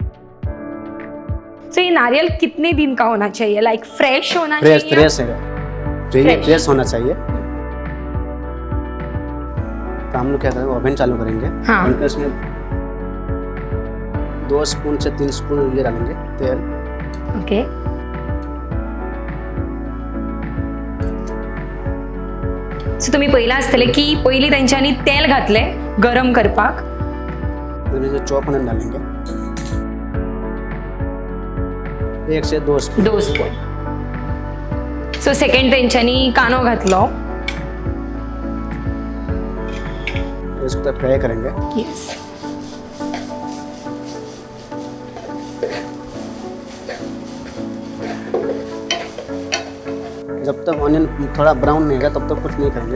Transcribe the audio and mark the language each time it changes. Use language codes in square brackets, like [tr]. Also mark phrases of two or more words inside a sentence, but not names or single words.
[hi] सो ये नारियल कितने दिन का होना चाहिए? [en] like fresh [hi] होना फ्रेश चाहिए? फ्रेश है. चाहिए Fresh. फ्रेश होना चाहिए. तो हम लोग क्या करेंगे, ओवन चालू करेंगे. हाँ. और इसमें 2 स्पून से 3 स्पून ये डालेंगे तेल. ओके. [kok] सो तुम्ही पहिला आसतले की पयली तेंच्यांनी तेल घातले गरम करपाक. [hi] इसमें [en] chop onion [hi] डालेंगे 1 से 2 स्पून. 2 स्पून. [en] so second [kok] तेंच्यांनी कांदो घातलो. [hi] इसको तो फ्राई करेंगे. यस. जब तक ऑनियन थोड़ा ब्राउन नहीं होगा तब तक कुछ नहीं करेंगे.